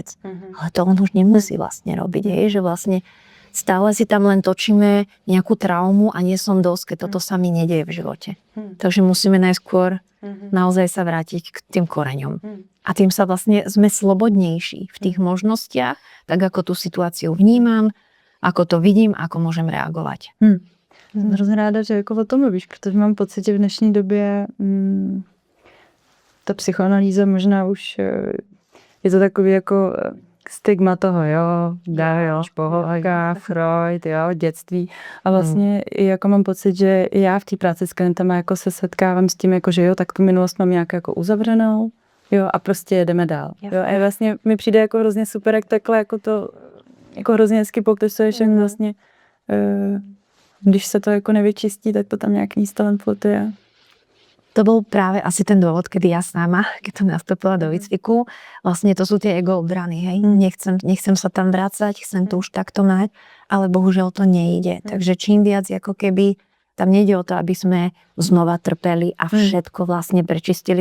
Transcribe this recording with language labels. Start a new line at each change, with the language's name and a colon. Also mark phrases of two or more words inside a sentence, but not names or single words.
Slovak: Ale to on už nemusí vlastne robiť. Že vlastne stále si tam len točíme nejakú traumu a nie som dosť, keď toto sa mi nedieje v živote. Takže musíme najskôr naozaj sa vrátiť k tým koreňom. A tým sa vlastne sme slobodnejší v tých možnostiach, tak ako tú situáciu vnímam, ako to vidím, ako môžem reagovať.
Czech: Jsem hrozně ráda, že jako o tom mluvíš, protože mám pocit, že v dnešní době ta psychoanalýza možná už je to takový jako stigma toho, pohodka, Freud, dětství. A vlastně jako mám pocit, že já v té práci s klientama jako se setkávám s tím, jako, že tak tu minulost mám nějak jako uzavřenou, a prostě jedeme dál. A vlastně mi přijde jako hrozně super, jak takhle jako to jako hrozně hezky popisuješ, jak vlastně když se to jako nevyčistí, tak to tam nějak místo len flotuje.
Slovak: To bol práve asi ten dôvod, kedy ja sama, keď som nastúpila do výcviku, vlastne to sú tie ego obrany, hej. Nechcem sa tam vrácať, chcem to už takto mať, ale bohužiaľ to nejde. Takže čím viac, ako keby tam nejde o to, aby sme znova trpeli a všetko vlastne prečistili.